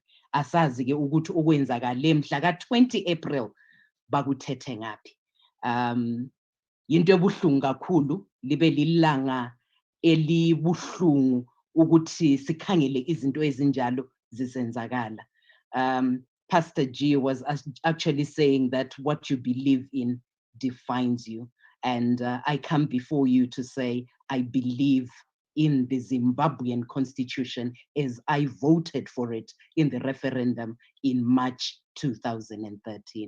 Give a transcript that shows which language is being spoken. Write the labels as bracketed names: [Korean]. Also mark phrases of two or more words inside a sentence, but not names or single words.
[North Ndebele] Asazi ke ukuthi okwenzakale mhla ka-20 April bakuthethe ngaphi. Into ebuhlungu kakhulu libe lilanga elibuhlungu ukuthi sikhangele izinto ezinjalo zisenzakala. [English] Pastor G was actually saying that what you believe in defines you. And I come before you to say, I believe in the Zimbabwean constitution as I voted for it in the referendum in March 2013.